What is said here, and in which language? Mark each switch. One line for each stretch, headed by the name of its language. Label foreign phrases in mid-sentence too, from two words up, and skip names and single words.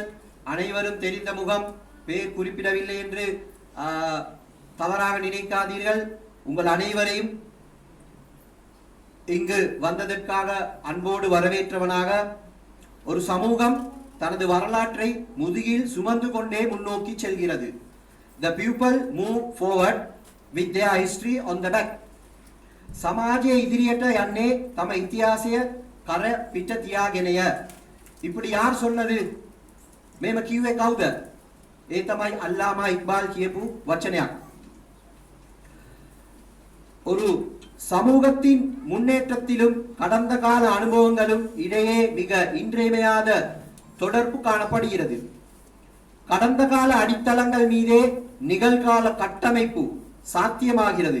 Tamil: அனைவரும் தெரிந்த முகம், பெயர் குறிப்பிடவில்லை என்று தவறாக நினைக்காதீர்கள். உங்கள் அனைவரையும் இங்கு வந்ததற்காக அன்போடு வரவேற்றவனாக, ஒரு சமூகம் தனது வரலாற்றை முதுகில் சுமந்து கொண்டே முன்னோக்கி செல்கிறது.
English: The people move forward with their history on the back.
Sinhala: සමාජයේ ඉදිරියට යන්නේ තම ඉතිහාසය කර පිට තියාගෙනය.
Tamil: இப்படி யார் சொன்னது?
Sinhala: මේම කිව්වේ කවුද? ඒ තමයි අල්ලාමා ඉක්බාල් කියපු වචනයක්.
Tamil: ஒரு சமூகத்தின் முன்னேற்றத்திலும் கடந்த கால அனுபவங்களும் இடையே மிக இன்றியமையாத தொடர்பு காணப்படுகிறது. கடந்த கால அடித்தளங்கள் மீதே நிகழ்கால கட்டமைப்பு சாத்தியமாகிறது.